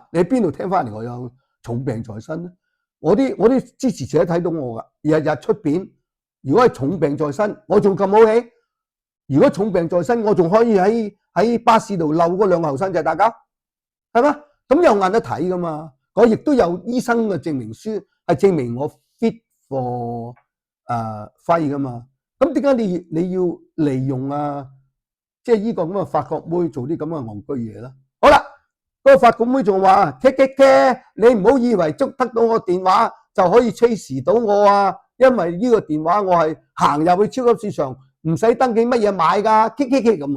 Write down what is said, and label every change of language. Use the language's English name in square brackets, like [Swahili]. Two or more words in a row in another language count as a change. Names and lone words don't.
[Cantonese] 你喺邊度聽翻嚟我有重病在身咧？我啲支持者睇到我噶，日日出片。如果係重病在身，我仲咁好氣。如果重病在身，我仲可以喺巴士度嬲嗰2個後生仔打交，係嘛？咁有眼得睇噶嘛？我亦都有醫生嘅證明書，係證明我 [English] fit for fight [Cantonese] 噶嘛？咁點解你要利用即係呢個咁嘅法國妹做啲咁嘅戇居嘢啦？好啦。嗰個法國妹仲話：你唔好以為捉得到我電話就可以 chase 到我啊！因為呢個電話我係行入去超級市場，唔使登記乜嘢買㗎咁啊！